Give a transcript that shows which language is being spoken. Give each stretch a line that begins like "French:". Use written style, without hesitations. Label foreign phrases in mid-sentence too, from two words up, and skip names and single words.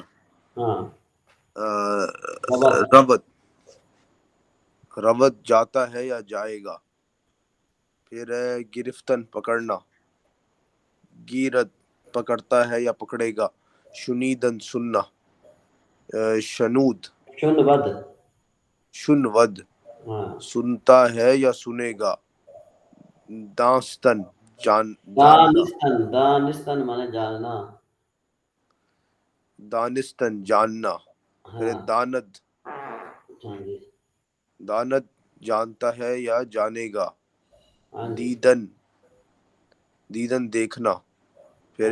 Urdu: ہاں. خبر. ربط، روت جاتا ہے یا جائے گا. پھر ہے گرفتن پکڑنا. گیرت پکڑتا ہے یا پکڑے گا. شنیدن سننا. شنود، شن ود. شنود ہاں. سنتا ہے یا سنے گا. دانستن جاننا. دانستن. دانستن مانے جاننا. دانستن جاننا. پھر ہاں. داند، ہاں جی. داند جانتا ہے یا جانے گا. ہاں جی. دیدن، دیدن دیکھنا. پھر